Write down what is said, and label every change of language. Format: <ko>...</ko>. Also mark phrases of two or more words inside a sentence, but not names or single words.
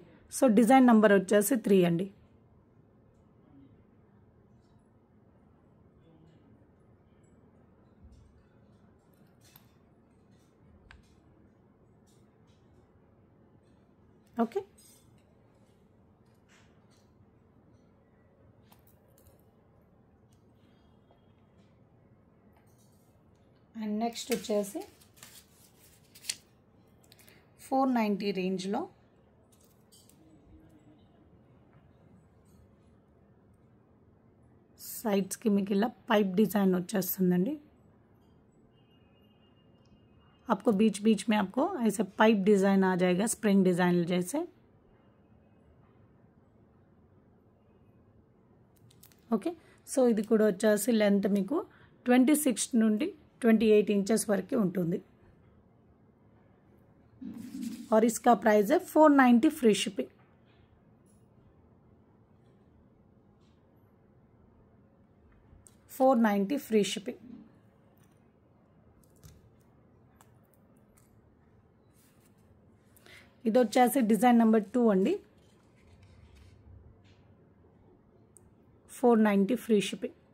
<en>so design number</en> <te>వచ్చేసి 3 అండి.</te> <en>okay, and next</en> <te>వచ్చేసి 490 రేంజ్లో</te> <hi>साइड्स की</hi> <te>మీకు ఇలా</te> <en>pipe design</en> <te>వచ్చేస్తుందండి.</te> <hi>आपको बीच बीच में आपको ऐसे</hi> <en>pipe design</en> <hi>आ जाएगा,</hi> <en>spring design</en> <hi>जैसे.</hi> <en>okay, so</en> <te>ఇది కూడా వచ్చేసి లెంత్ మీకు 26 నుండి 28 ఇంచెస్ వరకు ఉంటుంది.</te> <hi>और इसका प्राइस है 490</hi> <en>free shipping. $490 free shipping.</en> <te>ఇది వచ్చేసి</te> <en>design number</en> <te>2 అండి.</te> <en>490 free shipping.</en>